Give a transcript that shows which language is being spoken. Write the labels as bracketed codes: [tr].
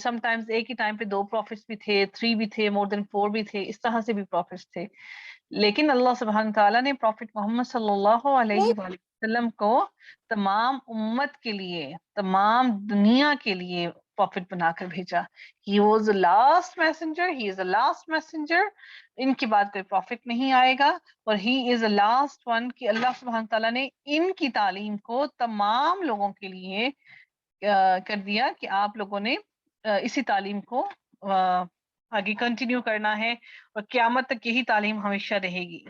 [en] sometimes [ur] ایک ہی time پہ 2 prophets بھی تھے، 3 بھی تھے، [en] more than [ur] 4 بھی تھے، اس طرح سے بھی پروفٹس تھے. لیکن اللہ سبحانہ تعالیٰ نے پروفٹ محمد صلی اللہ علیہ وآلہ وسلم کو تمام امت کے لیے، تمام دنیا کے لیے پروفٹ بنا کر بھیجا. [en] He was the last messenger, he is the last messenger. [ur] ان کے بعد کوئی پروفٹ نہیں آئے گا اور [en] he is the last one [ur] کہ اللہ سبحانہ تعالیٰ نے ان کی تعلیم کو تمام لوگوں کے لیے کر دیا کہ آپ لوگوں نے اسی تعلیم کو آگے کنٹینیو کرنا ہے اور قیامت تک یہی تعلیم ہمیشہ رہے گی.